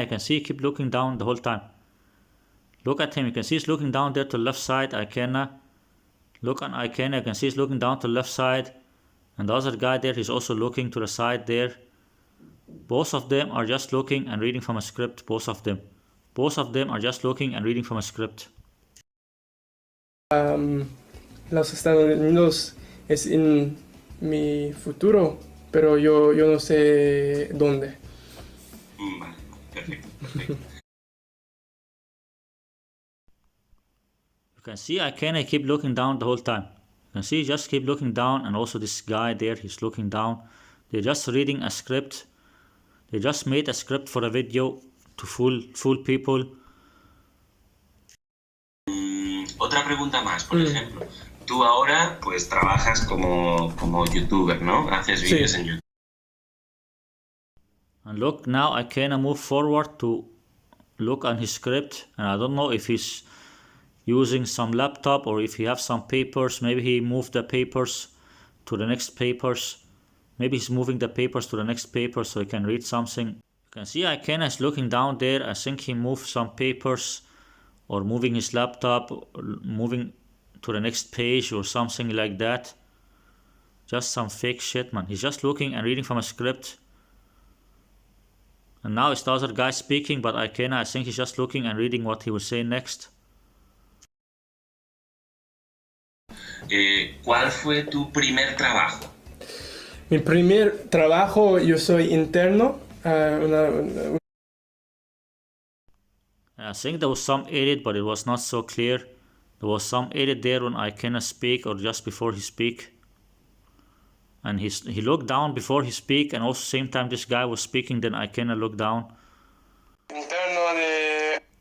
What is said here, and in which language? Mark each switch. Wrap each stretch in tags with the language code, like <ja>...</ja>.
<en>You can see he keep looking down the whole time. Look at him. You can see he's looking down there to the left side. Ikenna. Look on Ikenna. You can see he's looking down to the left side. And the other guy there, he's also looking to the side there. Both of them are just looking and reading from a script. Both of them. Both of them are just looking and reading from a script.</en> <es>los Estados Unidos es en mi futuro, pero yo no sé dónde. Vale, perfecto.</es> <en>You can see Ikenna keep looking down the whole time. You can see he just keep looking down, and also this guy there, he's looking down. They're just reading a script. They just made a script for a video to fool people.</en> <es>Otra pregunta más, por ejemplo. Tú ahora pues trabajas como youtuber, ¿no? Haces vídeos en YouTube.</es> <en>And look, now Ikenna move forward to look on his script, and I don't know if he's using some laptop or if he have some papers. Maybe he moved the papers to the next papers. Maybe he's moving the papers to the next paper so he can read something. You can see Ikenna is looking down there. I think he moved some papers or moving his laptop, or moving to the next page or something like that. Just some fake shit, man. He's just looking and reading from a script. And now it's the other guy speaking, but Ikenna, I think he's just looking and reading what he will say next.</en> <es>¿Cuál fue tu primer trabajo? Mi primer trabajo, yo soy interno.</es> <en>I think there was some edit, but it was not so clear. There was some edit there when Ikenna speak or just before he speak. And he looked down before he speak, and also same time this guy was speaking, then Ikenna looked down.</en> <es>Interno de</es>